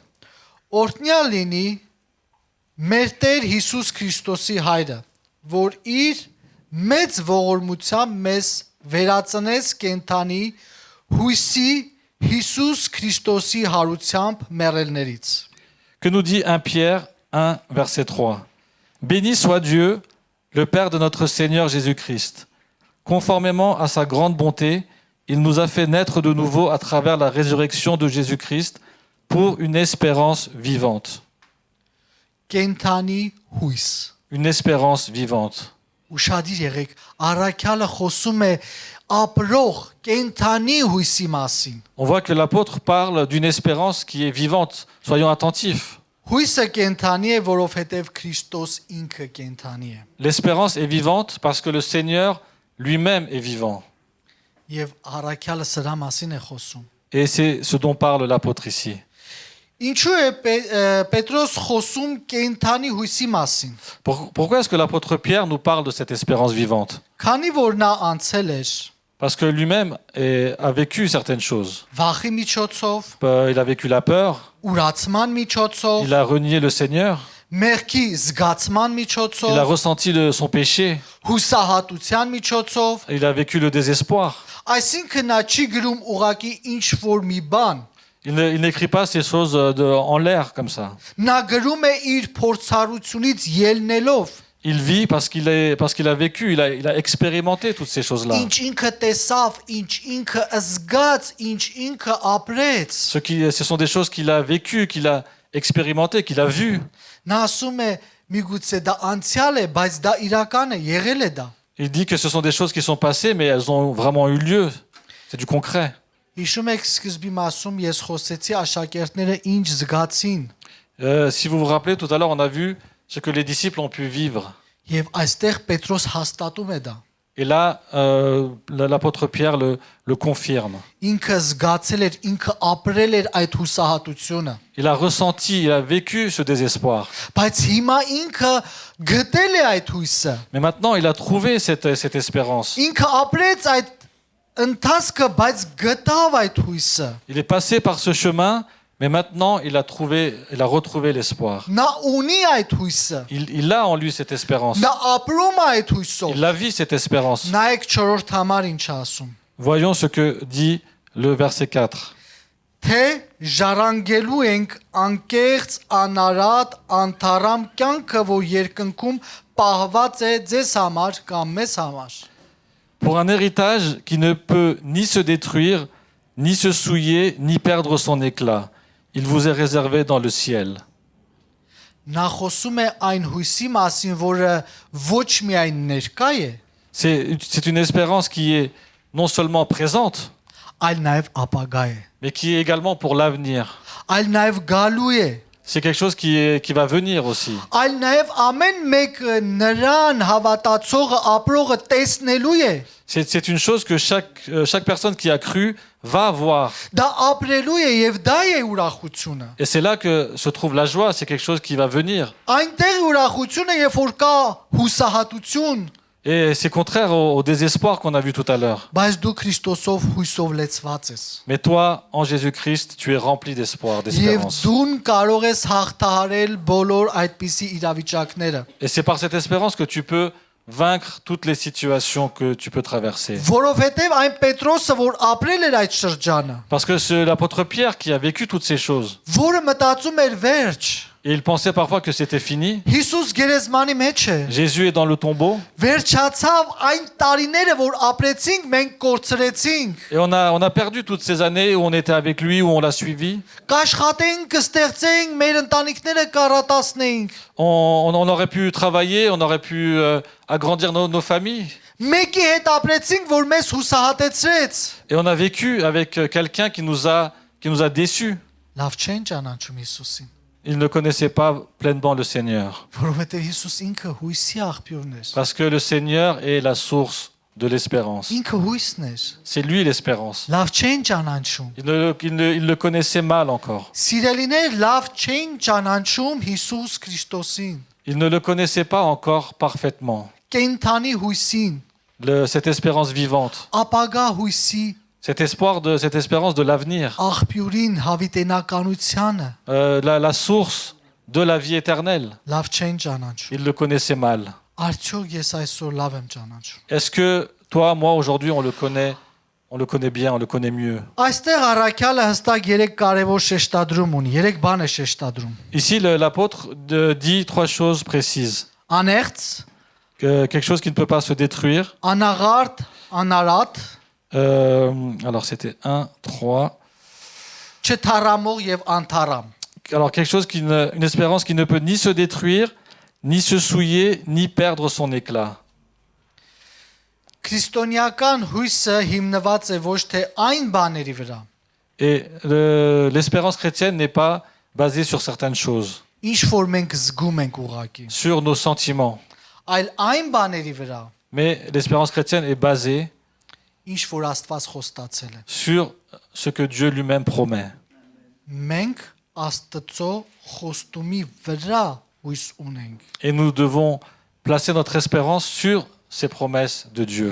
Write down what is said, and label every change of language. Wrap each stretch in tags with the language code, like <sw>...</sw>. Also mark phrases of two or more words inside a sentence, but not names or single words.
<hy>Օրհնյալ լինի մեր Տեր Հիսուս Քրիստոսի հայրը, որ իր մեծ ողորմությամբ մեզ վերածնեց կենթանի հույսի Հիսուս Քրիստոսի հարությամբ մեռելներից։</hy> <fr>Que nous dit 1 Pierre 1, verset 3. Béni soit Dieu, le Père de notre Seigneur Jésus-Christ. Conformément à sa grande bonté, il nous a fait naître de nouveau à travers la résurrection de Jésus-Christ pour une espérance vivante.</fr> <hy>Կենթանի հույս։</hy> <fr>Une espérance vivante.</fr> <hy>Ուշադիր եղեք, առաքյալը խոսում է ապրող կենթանի հույսի մասին։</hy> <fr>On voit que l'apôtre parle d'une espérance qui est vivante. Soyons attentifs.</fr> <hy>Հույսը կենթանի է, որովհետև Քրիստոս ինքը կենթանի է։</hy> <fr>L'espérance est vivante parce que le Seigneur lui-même est vivant.</fr> <hy>Եվ առաքյալը սրա մասին է խոսում։</hy> <fr>Et c'est ce dont parle l'apôtre ici.</fr> <hy>Ինչու է Պետրոս խոսում կենթանի հույսի մասին։</hy> <fr>Pourquoi est-ce que l'apôtre Pierre nous parle de cette espérance vivante?</fr> <hy>Քանի որ նա անցել էր</hy> <fr>Parce que lui-même a vécu certaines choses.</fr> <hy>վախի միջոցով,</hy> <fr>Il a vécu la peur,</fr> <hy>ուրացման միջոցով,</hy> <fr>il a renié le Seigneur,</fr> <hy>մեղքի զգացման</hy> <fr>il a</fr> <hy>միջոցով,</hy> <fr>ressenti son péché,</fr> <hy>հուսահատության միջոցով,</hy> <fr>il a vécu le désespoir.</fr> <hy>այսինքն նա չի գրում ուղակի ինչ որ մի բան։</hy> <fr>Il n'écrit pas ces choses en l'air comme ça.</fr> <hy>Նա գրում է իր փորձառությունից ելնելով,</hy> <fr>Il vit parce qu'il a vécu, il a expérimenté toutes ces choses-là.</fr> <hy>ինչ ինքը տեսավ, ինչ ինքը զգաց, ինչ ինքը ապրեց։</hy> <fr>Ce sont des choses qu'il a vécues, qu'il a expérimentées, qu'il a vues.</fr> <hy>Նա ասում է միգուցե դա անցյալ է, բայց դա իրական է, եղել է դա։</hy> <fr>Il dit que ce sont des choses qui sont passées, mais elles ont vraiment eu lieu. C'est du concret.</fr> <hy>Հիշում եք սկզբի մասում ես խոսեցի աշակերտները ինչ զգացին</hy> <fr>Si vous vous rappelez, tout à l'heure, on a vu ce que les disciples ont pu vivre.</fr> <hy>եւ այստեղ Պետրոս հաստատում է դա։</hy> <fr>Et là, l'apôtre Pierre le confirme.</fr> <hy>Ինքը զգացել էր, ինքը ապրել էր այդ հուսահատությունը։</hy> <fr>Il a ressenti, il a vécu ce désespoir.</fr> <hy>Բայց հիմա ինքը գտել է այդ հույսը։</hy> <fr>Mais maintenant, il a trouvé cette espérance.</fr> <hy>Ինքը ապրեց այդ ընթացքը, բայց գտավ այդ հույսը։</hy> <fr>Il est passé par ce chemin, mais maintenant, il a retrouvé l'espoir.</fr> <hy>Նա ունի այդ հույսը։</hy> <fr>Il a en lui cette espérance.</fr> <hy>Նա ապրում է այդ հույսով։</hy> <fr>Il la vit, cette espérance.</fr> <hy>Նայեք 4-րդ համար ինչ է ասում։</hy> <fr>Voyons ce que dit le verset 4.</fr> <hy>Թե ժառանգելու ենք անկեղծ, անարատ, անթարամ կյանքը, որ երկնքում պահված է ձեզ համար կամ մեզ համար։</hy> <fr>Pour un héritage qui ne peut ni se détruire, ni se souiller, ni perdre son éclat. Il vous est réservé dans le ciel.</fr> <hy>Նա խոսում է այն հույսի մասին, որը ոչ միայն ներկա է,</hy> <fr>C'est une espérance qui est non seulement présente,</fr> <hy>այլ նաև ապագա է,</hy> <fr>mais qui est également pour l'avenir.</fr> <hy>այլ նաև գալու է,</hy> <fr>C'est quelque chose qui va venir aussi.</fr> <hy>այլ նաև ամեն մեկ նրան հավատացողը ապրողը տեսնելու է,</hy> <fr>C'est une chose que chaque personne qui a cru va voir.</fr> <hy>դա ապրելու է եւ դա է ուրախությունը։</hy> <fr>Et c'est là que se trouve la joie, c'est quelque chose qui va venir.</fr> <hy>Այնտեղ ուրախությունը, երբ որ կա հուսահատություն,</hy> <fr>Et c'est contraire au désespoir qu'on a vu tout à l'heure.</fr> <hy>բայց դու Քրիստոսով հույսով լեցված ես։</hy> <fr>Mais toi, en Jésus-Christ, tu es rempli d'espoir,</fr> <hy>Եվ</hy> <fr>d'espérance.</fr> <hy>դու կարող ես հաղթահարել բոլոր այդպիսի իրավիճակները,</hy> <fr>Et c'est par cette espérance que tu peux vaincre toutes les situations que tu peux traverser.</fr> <hy>որովհետեւ այն Պետրոսը, որ ապրել էր այդ շրջանը,</hy> <fr>Parce que c'est l'apôtre Pierre qui a vécu toutes ces choses.</fr> <hy>որը մտածում էր վերջ,</hy> <fr>Et il pensait parfois que c'était fini.</fr> <hy>Հիսուս գերեզմանի մեջ է,</hy> <fr>Jésus est dans le tombeau.</fr> <hy>վերջացավ այն տարիները, որ ապրեցինք, մենք կորցրեցինք,</hy> <fr>Et on a perdu toutes ces années où on était avec lui, où on l'a suivi.</fr> <hy>կաշխատեինք, կստեղծեինք, մեր ընտանիքները կառատացնեինք,</hy> <fr>On aurait pu travailler, on aurait pu agrandir nos familles.</fr> <hy>մեկի հետ ապրեցինք, որ մեզ հուսահատեցրեց,</hy> <fr>Et on a vécu avec quelqu'un qui nous a déçus.</fr> <hy>լավ չեն ճանաչում Հիսուսին,</hy> <fr>Ils ne connaissaient pas pleinement le Seigneur.</fr> <hy>որովհետեւ Հիսուս ինքը հույսի աղբյուրն էր,</hy> <fr>Parce que le Seigneur est la source de l'espérance.</fr> <hy>ինքը հույսն էր,</hy> <fr>C'est lui l'espérance.</fr> <hy>լավ չեն ճանաչում,</hy> <fr>Il le connaissait mal encore.</fr> <hy>սիրելիներ, լավ չեն ճանաչում Հիսուս Քրիստոսին,</hy> <fr>Il ne le connaissait pas encore parfaitement.</fr> <hy>կենթանի հույսին,</hy> <fr>Cette espérance vivante,</fr> <hy>ապագա հույսի</hy> <fr>cette espérance de l'avenir,</fr> <hy>աղբյուրին, հավիտենականությանը,</hy> <fr>la source de la vie éternelle.</fr> <hy>լավ չեն ճանաչում։</hy> <fr>Il le connaissait mal.</fr> <hy>Արդյոք ես այսօր լավ եմ ճանաչում։</hy> <fr>Est-ce que toi, moi, aujourd'hui, on le connaît bien, on le connaît mieux?</fr> <hy>Այստեղ առաքյալը հստակ 3 կարևոր շեշտադրում ունի, 3 բան է շեշտադրում։</hy> <fr>Ici, l'apôtre dit 3 choses précises.</fr> <hy>Անեղծ,</hy> <fr>Quelque chose qui ne peut pas se détruire.</fr> <hy>անաղարտ, անարատ,</hy> <fr>Alors, c'était 1, 3.</fr> <hy>չթարամող եւ անթարամ։</hy> <fr>Alors, une espérance qui ne peut ni se détruire, ni se souiller, ni perdre son éclat.</fr> <hy>Քրիստոնեական հույսը հիմնված է ոչ թե այն բաների վրա,</hy> <fr>Et l'espérance chrétienne n'est pas basée sur certaines choses.</fr> <hy>ինչ որ մենք զգում ենք ուղակի,</hy> <fr>sur nos sentiments.</fr> <hy>այլ այն բաների վրա,</hy> <fr>Mais l'espérance chrétienne est basée</fr> <hy>ինչ որ Աստված խոստացել է։</hy> <fr>sur ce que Dieu lui-même promet.</fr> <hy>Մենք Աստծո խոստումի վրա հույս ունենք։</hy> <fr>Et nous devons placer notre espérance sur ces promesses de Dieu.</fr>